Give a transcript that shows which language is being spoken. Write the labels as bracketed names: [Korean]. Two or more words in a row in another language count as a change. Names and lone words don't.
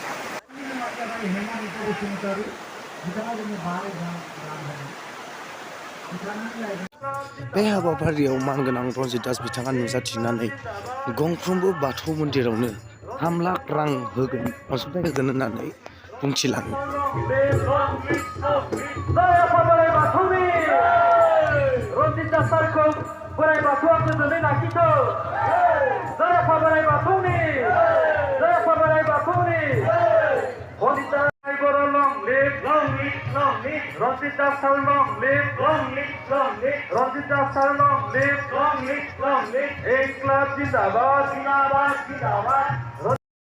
[Bodo] बे हाबाफारियाव मानगोनां रनजित दास बिथाङा नुजाथिनानै गंफ्रोमबो बाथौ मन्दिरावनो 3 लाख रां होगोन, अनसुंथाइ होगोन होननानै बुंथिलाङो। रनजित दास सारखौ बोराइ बाथौआ गोजोनै लाखिथों। जय आफा बोराइ बाथौनि, जय आफा बोराइ बाथौनि। [English] Rosita Sar long live, long live, long live. Rosita Sar long live, long live, long live. [Hindi] इंक़िलाब ज़िंदाबाद, ज़िंदाबाद, ज़िंदाबाद.